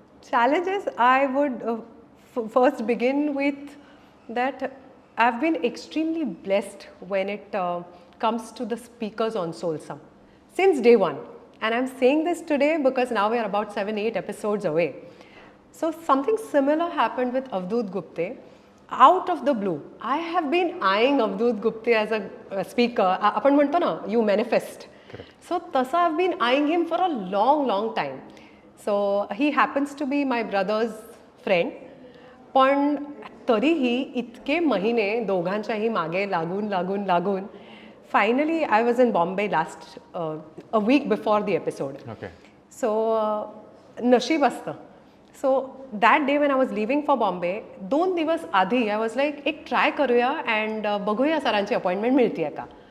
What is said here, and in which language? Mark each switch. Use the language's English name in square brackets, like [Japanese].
[English] Challenges, I would first begin with that I've been extremely blessed when it comes to the speakers on Soulsome since day one. And I'm saying this today because now we are about 7-8 episodes away. So something similar happened with Avadut Gupte. Out of the blue, I have been eyeing Avadut Gupte as a speaker. [Marathi] आपण म्हणतो ना, [English] you manifest. So तसा I've been eyeing him for a long time. So he happens to be my brother's friend. [Marathi] पण तरीही इतके महिने दोघांच्याही मागे लागून [English] Finally I was in Bombay last a week before the episode. okay. [Marathi] So नशीब असतं. [English] so that day when I was living for Bombay [Marathi] 2 दिवस आधी [English] I was like [Marathi] एक ट्राय करूया [English] and [Marathi] बघूया सरांची अपॉइंटमेंट मिळते का.